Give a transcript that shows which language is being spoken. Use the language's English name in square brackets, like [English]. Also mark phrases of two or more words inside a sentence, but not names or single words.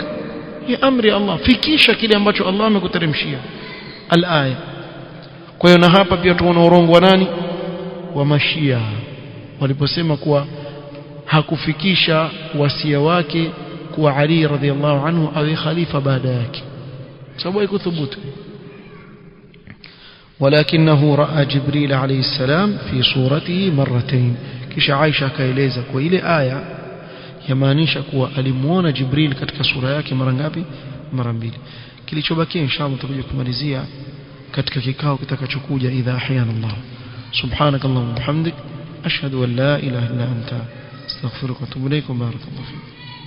[Swahili] ya amri Allah fikisha kile ambacho Allah amekuteremshia al-aya. kwa hiyo na hapa pia tunaona urongo wa nani wa mashia waliposema kuwa hakufikisha wasia wake kuwa Ali [Arabic] رضي الله عنه [Swahili] awe khalifa baada yake sababu haikuthubutu. [Arabic] ولكنه رأى جبريل عليه السلام في صورته مرتين. [Swahili] kisha Aisha akaeleza kwa ile aya yamaanisha kuwa alimuona Jibril katika sura yake mara ngapi? mara mbili. kilichobakia inshallah tutakuja kumalizia katika kikao kitakachokuja [Arabic] إذا أحيانا الله. سبحانك اللهم وبحمدك أشهد أن لا إله إلا أنت أستغفرك وأتوب إليك. بارك الله فيك.